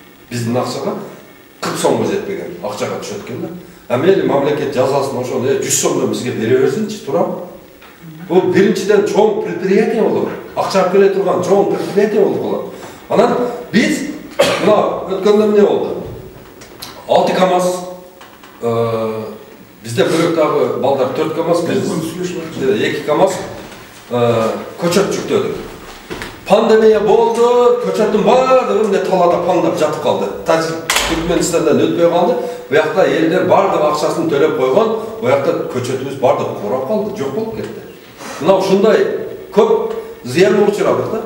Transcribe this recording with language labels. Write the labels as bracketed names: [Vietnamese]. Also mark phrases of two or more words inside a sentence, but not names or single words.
[Kyrgyz] Биздин акчага 40 сомго жетпеген акчага түшөт экен да. Мейлі мамлекет жазасын ошол 100 сомдон бизге бере берсинчи, турам. Бул биринчиден чоң предприятие болот. Акча бере турган чоң предприятие болот. Анан биз мына өткөндө эмне болду? 6 КАМАЗ, bizde bölüktagı balдар 4 КАМАЗ, biz 2 КАМАЗ көчөт жүктөдүк. Пандемия болду, көчөттүн баардыгы эмне талаада паңдап жатып калды. Түркменистандан өтпөй калды. Буякта элдер баардык акчасын төлөп койгон, буякта көчөтүбүз баардыгы курап калды, жок болуп кетти. Мына ушундай көп зыянга учурадык да.